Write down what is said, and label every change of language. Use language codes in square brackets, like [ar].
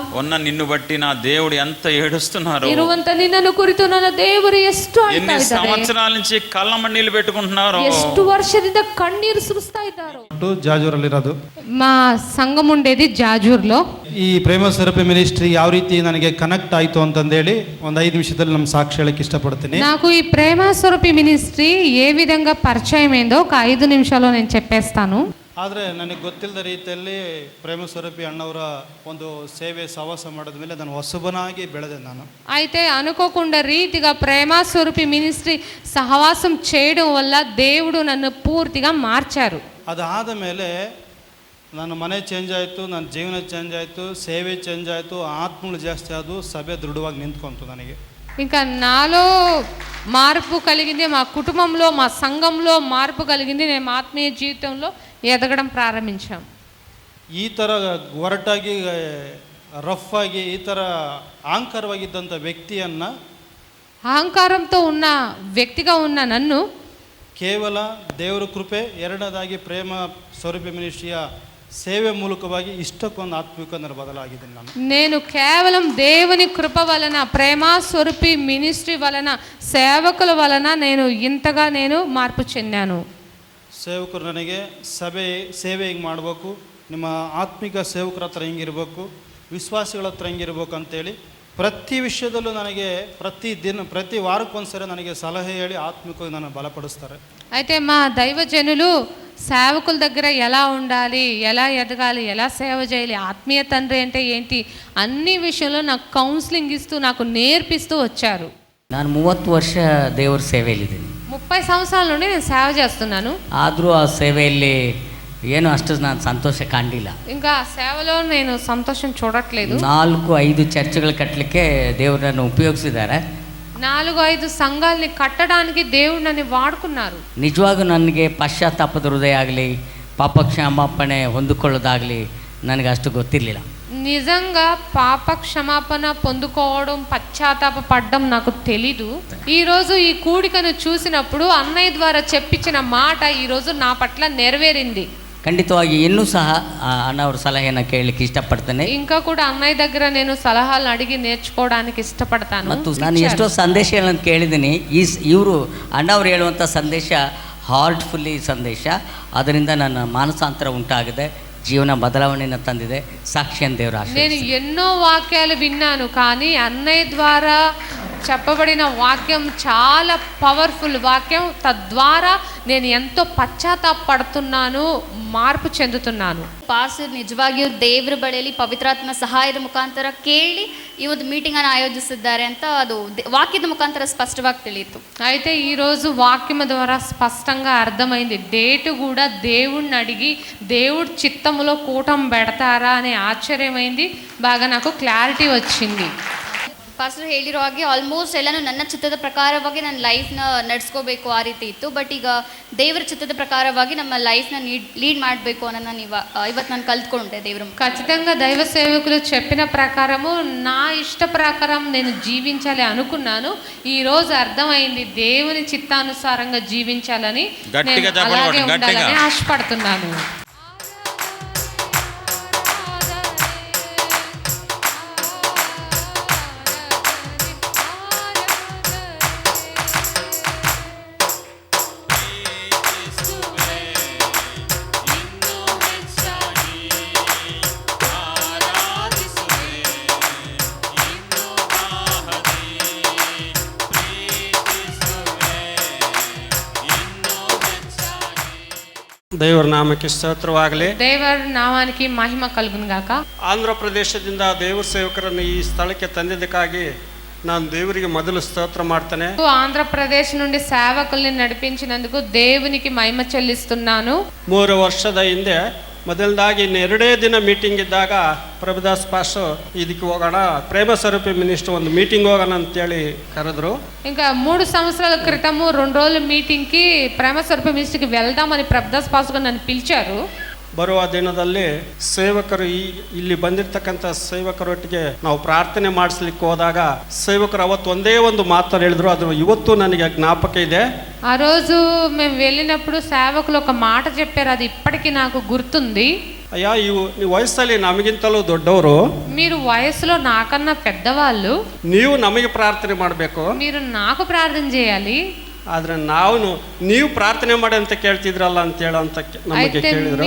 [te] ఉన్న నిన్ను బట్టి నా దేవుడు ఎంత ఏడుస్తున్నారు, [kn] ಇರುವಂತ ನಿನ್ನನ್ನು ಕುರಿತು ನನ್ನ ದೇವರು ಎಷ್ಟು ಅಳ್ತಾ [te] ఎన్ని [kn] ಇದ್ದಾರೆ, [te] సంవత్సరాల నుంచి కళ్ళమಣ್ಣీళ్ళు పెట్టుకుంటున్నారు. [kn] ಎಷ್ಟು ವರ್ಷದಿಂದ ಕಣ್ಣೀರು ಸುರಿಸ್ತಾ ಇದ್ದಾರೋ. ಜಾಜೂರಲ್ಲಿರೋದು [te] మా సంఘం ఉండేది జాజూర్లో. [kn] ಈ ಪ್ರೇಮ ಸ್ವರೂಪ ಮಿನಿಸ್ಟ್ರಿ ಯಾವ ರೀತಿ ನನಗೆ ಕನೆಕ್ಟ್ ಆಯಿತು ಅಂತಂದೇಳಿ ಒಂದು 5 ನಿಮಿಷದಲ್ಲಿ ನಮ್ಮ ಸಾಕ್ಷಿ ಹೇಳಕ್ಕೆ ಇಷ್ಟಪಡ್ತೀನಿ. [te] నాకు ఈ ప్రేమ స్వరూపి మినిస్ట్రీ ఏ విధంగా పరిచయం అయిందో ఒక 5 నిమిషాల్లో నేను చెప్పేస్తాను. [kn] ಆದರೆ ನನಗೆ ಗೊತ್ತಿಲ್ಲದ ರೀತಿಯಲ್ಲಿ ಪ್ರೇಮ ಸ್ವರೂಪಿ ಅಣ್ಣವರ ಒಂದು ಸೇವೆ ಸಹವಾಸ ಮಾಡಿದ ಮೇಲೆ ನಾನು ಹೊಸಬನಾಗಿ ಬೆಳೆದೆ. ನಾನು [te] అయితే అనుకోకుండా రీతిగా ప్రేమ స్వరూపి మినిస్ట్రీ సహవాసం చేయడం వల్ల దేవుడు నన్ను పూర్తిగా మార్చారు. [kn] ಅದಾದ ಮೇಲೆ ನನ್ನ ಮನೆ ಚೇಂಜ್ ಆಯಿತು, ನನ್ನ ಜೀವನ ಚೇಂಜ್ ಆಯಿತು, ಸೇವೆ ಚೇಂಜ್ ಆಯಿತು, ಆತ್ಮಗಳು ಜಾಸ್ತಿ ಆದವು, ಸಭೆ ದೃಢವಾಗಿ ನಿಂತ್ಕೊಂತು ನನಗೆ. [te] ఇంకా నాలో మార్పు కలిగింది, మా కుటుంబంలో మా సంఘంలో మార్పు కలిగింది, నేను ఆత్మీయ జీవితంలో ఎదగడం ప్రారంభించాం. [kn] ಈ ಥರ ಒರಟಾಗಿ ರಫ್ ಆಗಿ ಈ ಥರ ಅಹಂಕಾರವಾಗಿದ್ದಂಥ ವ್ಯಕ್ತಿಯನ್ನು, [te] అహంకారంతో ఉన్న వ్యక్తిగా ఉన్న నన్ను [kn] ಕೇವಲ ದೇವರ ಕೃಪೆ, ಎರಡನೇದಾಗಿ ಪ್ರೇಮ ಸ್ವರೂಪ ಮಿನಿಸ್ಟ್ರಿಯ ಸೇವೆ ಮೂಲಕವಾಗಿ ಇಷ್ಟಕ್ಕೊಂದು ಆತ್ಮಿಕ ಬದಲಾಗಿದ್ದೀನಿ ನಾನು. [te] నేను కేవలం దేవుని కృప వలన, ప్రేమ స్వరూపి మినిస్ట్రీ వలన, సేవకుల వలన నేను ఇంతగా మార్పు చెందాను. [kn] ಸೇವಕರು ನನಗೆ ಸೇವೆ ಹಿಂಗೆ ಮಾಡಬೇಕು, ನಿಮ್ಮ ಆತ್ಮಿಕ ಸೇವಕರ ಹತ್ರ ಹಿಂಗಿರಬೇಕು, ವಿಶ್ವಾಸಿಗಳ ಹತ್ರ ಹಿಂಗಿರ್ಬೇಕು ಅಂತೇಳಿ ಪ್ರತಿ ವಿಷಯದಲ್ಲೂ ನನಗೆ ಪ್ರತಿ ವಾರಕ್ಕೊಂದ್ಸರಿ ನನಗೆ ಸಲಹೆ ಹೇಳಿ ಆತ್ಮಿಕವಾಗಿ ನಾನು ಬಲಪಡಿಸ್ತಾರೆ. [te] అయితే మా దైవజనులు సేవకుల దగ్గర ఎలా ఉండాలి, ఎలా ఎదగాలి, ఎలా సేవ చేయాలి, ఆత్మీయ తండ్రి అంటే ఏంటి, అన్ని విషయంలో నాకు కౌన్సిలింగ్ ఇస్తూ నాకు నేర్పిస్తూ వచ్చారు. [kn] ನಾನು 30 ವರ್ಷ ದೇವರ ಸೇವೆಯಲ್ಲಿದ್ದೀನಿ. [te] 30 ಸಂವత్సరాల నుండి నేను సేవ చేస్తున్నాను. [kn] ಆದರೂ ಆ ಸೇವೆಯಲ್ಲಿ ಏನು ಅಷ್ಟು ನಾನು ಸಂತೋಷ ಕಾಣಲಿಲ್ಲ. [te] ఇంకా ఆ సేవలో నేను సంతోషం చూడట్లేదు. [kn] 4-5 ಚರ್ಚ್ಗಳು ಕಟ್ಟಲಿಕ್ಕೆ ದೇವರನ್ನು ಉಪಯೋಗಿಸಿದ್ದಾರೆ. [te] 4-5 సంఘాలని కట్టడానికి దేవుడు నన్ను వాడుకున్నారు. [kn] ನಿಜವಾಗೂ ನನಗೆ ಪಶ್ಚಾತ್ತಾಪದ ಹೃದಯ ಆಗಲಿ, ಪಾಪ ಕ್ಷಮಾಪಣೆ ಹೊಂದಿಕೊಳ್ಳೋದಾಗಲಿ ನನಗೆ ಅಷ್ಟು ಗೊತ್ತಿರಲಿಲ್ಲ. [te] నిజంగా పాప క్షమాపణ పొందుకోవడం, పశ్చాత్తాప పడ్డం నాకు తెలీదు. ఈరోజు ఈ కూడికను చూసినప్పుడు అన్నయ్య ద్వారా చెప్పించిన మాట ఈరోజు నా పట్ల నెరవేరింది. [kn] ಖಂಡಿತವಾಗಿ ಇನ್ನೂ ಸಹ ಅಣ್ಣವ್ರ ಸಲಹೆಯನ್ನು ಕೇಳಲಿಕ್ಕೆ ಇಷ್ಟಪಡ್ತೇನೆ. [te] ఇంకా కూడా అన్నయ్య దగ్గర నేను సలహాలు అడిగి నేర్చుకోవడానికి ఇష్టపడతాను. [kn] ಮತ್ತು ನಾನು ಎಷ್ಟೋ ಸಂದೇಶಗಳನ್ನು ಕೇಳಿದ್ದೀನಿ. ಇವರು ಅಣ್ಣವ್ರು ಹೇಳುವಂಥ ಸಂದೇಶ ಹಾರ್ಟ್ಫುಲ್ಲಿ ಸಂದೇಶ. ಅದರಿಂದ ನನ್ನ ಮಾನಸಾಂತರ ಉಂಟಾಗಿದೆ, ಜೀವನ ಬದಲಾವಣೆಯನ್ನು ತಂದಿದೆ. ಸಾಕ್ಷಿಯನ್ನು ದೇವರ [te] నేను ఎన్నో వాక్యాలు విన్నాను, కానీ అన్నయ్య ద్వారా చెప్పబడిన వాక్యం చాలా పవర్ఫుల్ వాక్యం. తద్వారా నేను ఎంతో పశ్చాత్తాపడుతున్నాను, మార్పు ಚೆಂದುతున్నాను. [kn] ಪಾಸ್ಟರ್ ನಿಜವಾಗಿಯೂ ದೇವರ ಬಳಿಯಲ್ಲಿ ಪವಿತ್ರಾತ್ಮ ಸಹಾಯದ ಮುಖಾಂತರ ಕೇಳಿ ಈ ಒಂದು ಮೀಟಿಂಗನ್ನು ಆಯೋಜಿಸಿದ್ದಾರೆ ಅಂತ ಅದು ವಾಕ್ಯದ ಮುಖಾಂತರ ಸ್ಪಷ್ಟವಾಗಿ ತಿಳಿಯಿತು. [te] అయితే ఈరోజు వాక్యం ద్వారా స్పష్టంగా అర్థమైంది. డేటు కూడా దేవుణ్ణి అడిగి దేవుడి చిత్తములో కూటం పెడతారా అనే ఆశ్చర్యమైంది. బాగా నాకు క్లారిటీ వచ్చింది. [kn] ಪಾಸ್ಟರ್ ಹೇಳಿರೋ ಹಾಗೆ ಆಲ್ಮೋಸ್ಟ್ ಎಲ್ಲನೂ ನನ್ನ ಚಿತ್ತದ ಪ್ರಕಾರವಾಗಿ ನನ್ನ ಲೈಫ್ನ ನಡೆಸ್ಕೋಬೇಕು ಆ ರೀತಿ ಇತ್ತು. ಬಟ್ ಈಗ ದೇವರ ಚಿತ್ತದ ಪ್ರಕಾರವಾಗಿ ನಮ್ಮ ಲೈಫ್ನ ಲೀಡ್ ಮಾಡಬೇಕು ಅನ್ನೋದನ್ನ ಇವತ್ತು ನಾನು ಕಲ್ತ್ಕೊಂಡೆ ದೇವ್ರ. [te] ఖచ్చితంగా దైవ సేవకులు చెప్పిన ప్రకారము నా ఇష్ట ప్రకారం నేను జీవించాలి అనుకున్నాను. ఈ రోజు అర్థమైంది దేవుని చిత్తానుసారంగా జీవించాలని, నేను అలాగే ఉండాలని ఆశపడుతున్నాను. [kn] ದೇವರ ನಾಮಕ್ಕೆ ಸ್ತೋತ್ರವಾಗಲಿ. [te] ದೇವರ ನಾಮಾనికి ಮಹಿಮ ಕలుగును గాక. [kn] ಆಂಧ್ರ ಪ್ರದೇಶದಿಂದ ದೇವರ ಸೇವಕರನ್ನು ಈ ಸ್ಥಳಕ್ಕೆ ತಂದಿದ್ದಕ್ಕಾಗಿ ನಾನು ದೇವರಿಗೆ ಮೊದಲು ಸ್ತೋತ್ರ ಮಾಡ್ತೇನೆ. [te] ఆంధ్రప్రదేశ్ నుండి సేవకుల్ని నడిపించినందుకు దేవునికి మహిమ చెల్లిస్తున్నాను. [kn] 3 ವರ್ಷದ ಹಿಂದೆ ಮೊದಲದಾಗಿ ಇನ್ನೆರಡೇ ದಿನ ಮೀಟಿಂಗ್ ಇದ್ದಾಗ ಪ್ರಭುದಾಸ್ ಪಾಸ್ಟರ್ ಇದಕ್ಕೆ ಹೋಗೋಣ, ಪ್ರೇಮ ಸ್ವರೂಪಿ ಮಿನಿಸ್ಟರ್ ಒಂದು ಮೀಟಿಂಗ್ ಹೋಗೋಣ ಅಂತೇಳಿ ಕರೆದ್ರು. [te] ఇంకా 3 సంవత్సరాల క్రితము 2 రోజుల మీటింగ్కి ప్రేమ స్వరూపి మినిస్ట్రీకి వెళ్దామని ప్రభుదాస్ పాస్టర్ నన్ను పిలిచారు. [kn] ಬರುವ ದಿನದಲ್ಲಿ ಸೇವಕರು ಇಲ್ಲಿ ಬಂದಿರತಕ್ಕಂಥ ಸೇವಕರೊಟ್ಟಿಗೆ ನಾವು ಪ್ರಾರ್ಥನೆ ಮಾಡಿಸ್ಲಿಕ್ಕೆ ಹೋದಾಗ ಸೇವಕರು ಅವತ್ತು ಒಂದೇ ಒಂದು ಮಾತು ಹೇಳಿದ್ರು. ಅದು ಇವತ್ತು ನನಗೆ ಜ್ಞಾಪಕ ಇದೆ. [te] ఆ రోజు మేము వెళ్ళినప్పుడు సేవకులు ఒక మాట చెప్పారు, అది ఇప్పటికీ నాకు గుర్తుంది. [kn] ಅಯ್ಯ, ನೀವು ವಯಸ್ಸಲ್ಲಿ ನಮಗಿಂತಲೂ ದೊಡ್ಡವರು, [te] మీరు వయసులో నాకన్నా పెద్దవాళ్ళు, [kn] ನೀವು ನಮಗೆ ಪ್ರಾರ್ಥನೆ ಮಾಡಬೇಕು, [te] మీరు నాకు ప్రార్థన చేయాలి. [kn] ಆದ್ರೆ ನೀವು ಪ್ರಾರ್ಥನೆ ಮಾಡಿ ಅಂತ ಕೇಳ್ತಿದ್ರಲ್ಲ ಅಂತ ಹೇಳಂತ ನಮಗೆ ಕೇಳಿದ್ರು.